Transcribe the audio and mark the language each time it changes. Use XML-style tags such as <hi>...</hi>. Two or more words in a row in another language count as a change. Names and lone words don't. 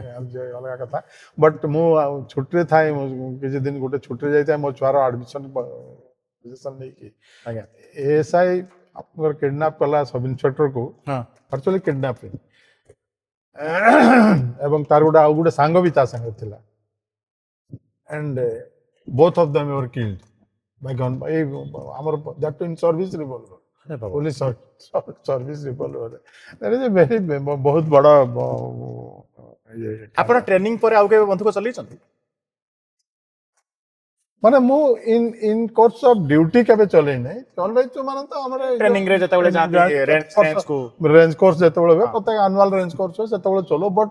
<or>ଅଲଗା କଥା ବଟ୍ ମୁଁ ଛୁଟିରେ ଥାଏ ମୁଁ କିଛି ଦିନ ଗୋଟେ ଛୁଟିରେ ଯାଇଥାଏ ମୋ ଛୁଆର ଆଡମିସନ ନେଇକି ଆଜ୍ଞା ASI ଆପଣଙ୍କର କିଡନାପ କଲା</or> <en>sub inspectorକୁ</en> <or>ହଁ</or> <en>virtually kidnapping</en> <or>ଏବଂ ତାର ଆଉ ଗୋଟେ ସାଙ୍ଗ ବି ତା ସାଙ୍ଗରେ ଥିଲା</or> <en>and both of them were killed by gun by ଆମର that in service revolver police service revolver that is a very</en> <or>ବହୁତ ବଡ ଆପଣ ଟ୍ରେନିଂ ପରେ ଆଉ କେବେ ବନ୍ଧୁକ ଚଲେଇଛନ୍ତି ମାନେ ମୁଁ</or> <en>in course of duty</en> <or>କେବେ ଚଲେଇ ନାହିଁ ଚଲେଇଛୁ ମାନେ ତ ଆମର ଟ୍ରେନିଂ ରେ ଯେତେବେଳେ ଯାଆନ୍ତି ରେଞ୍ଜ କୁ</or> <en>range course</en> <or>ଯେତେବେଳେ ହୁଏ ପ୍ରତ୍ୟେକ</or> <en>annual range course</en> <or>ହୁଏ ସେତେବେଳେ ଚଲୋ ବଟ୍</or>